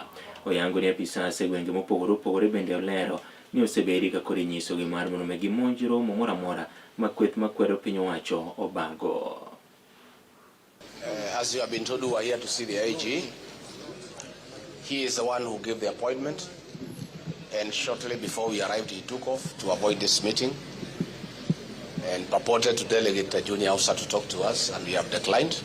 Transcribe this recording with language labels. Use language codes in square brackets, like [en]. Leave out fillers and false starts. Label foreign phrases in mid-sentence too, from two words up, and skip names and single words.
[luo] Oyango ni apisas e gwenge mopogore opogore bende olero ni osebedi ka koro inyiso gi mar mondo mi gimonj romo moro amora ma kweth makwedo piny owacho obago. [en] As you have been told, we are here to see the IG. He is the one who gave the appointment, and shortly before we arrived, he took off to avoid this meeting. and purported to delegate a junior officer to talk to us, and we have declined.